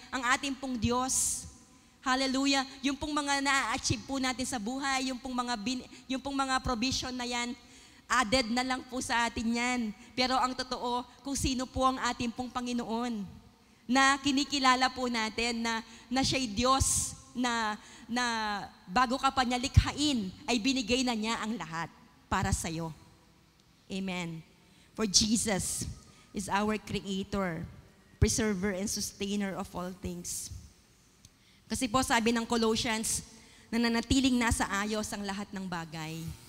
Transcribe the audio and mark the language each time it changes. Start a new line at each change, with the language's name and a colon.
Filipino: Ang ating pong Diyos. Hallelujah. Yung pong mga na-achieve po natin sa buhay, yung pong mga provision na yan, added na lang po sa atin yan. Pero ang totoo, kung sino po ang ating pong Panginoon, na kinikilala po natin na siya'y Diyos na bago ka pa niya likhain, ay binigay na niya ang lahat para sa'yo. Amen.
English: For Jesus is our Creator, Preserver and Sustainer of all things.
Filipino: Kasi po sabi ng Colossians, nananatiling nasa ayos ang lahat ng bagay.